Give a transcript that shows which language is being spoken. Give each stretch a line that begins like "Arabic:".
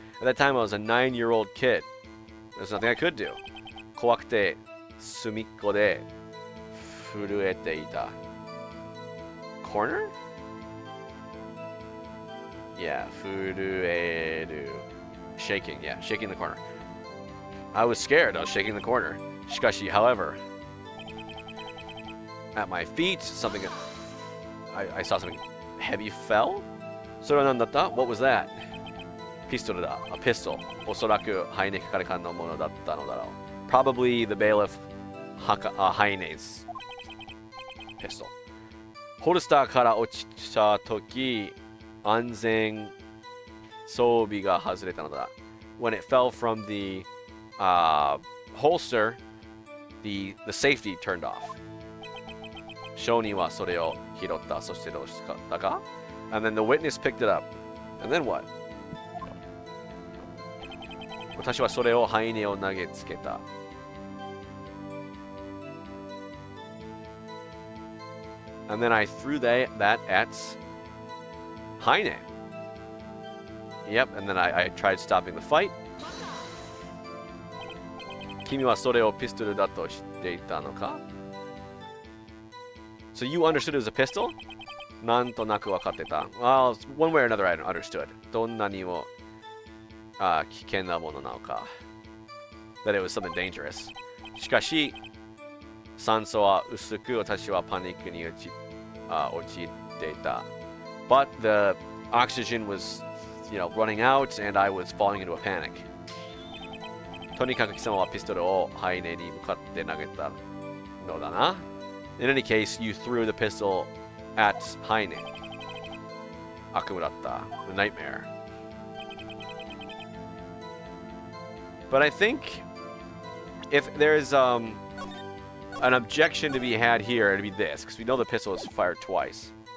English: At that time, I was a 9-year-old kid. There's nothing I could do.
Japanese: 怖くて隅っこで震えていた。
English: Corner? Yeah, 震える。 Shaking, yeah, shaking the corner. I was scared. I was shaking the corner. しかし, however, at my feet, I saw something heavy fell.
Japanese: それは何だった
English: What was that?
Japanese: ピストルだ。
English: A pistol.
Japanese: おそらくハイネ係官のものだったのだろう。
English: Probably the bailiff Haine's pistol.
Japanese: ホルスターから落ちたとき、安全装備が外れたのだ。
English: When it fell from the holster, the safety turned off.
Japanese: 証人はそれを拾った。そしてどうしたか
English: And then the witness picked it up. And then what?
Japanese: 私はそれをハイネを投げつけた。
English: And then I threw that at Heine. Yep, and then I tried stopping the fight.
Japanese: 君はそれをピストルだと知っていたのか
English: So you understood it was a pistol?
Japanese: なんとなく分かってた。
English: Well, one way or another I understood.
Japanese: どんなにも危険なものなのか。
English: That it was something dangerous.
Japanese: しかし、酸素は薄く、私はパニックに陥っていた。
English: But the oxygen was, running out and I was falling into a panic.
Japanese: とにかく貴様はピストルをハイネに向かって投げたのだな。
English: In any case, you threw the pistol at Heine.
Japanese: 悪夢だった。
English: The nightmare. But I think if there's an objection to be had here, it'd be this, because we know the pistol is fired twice.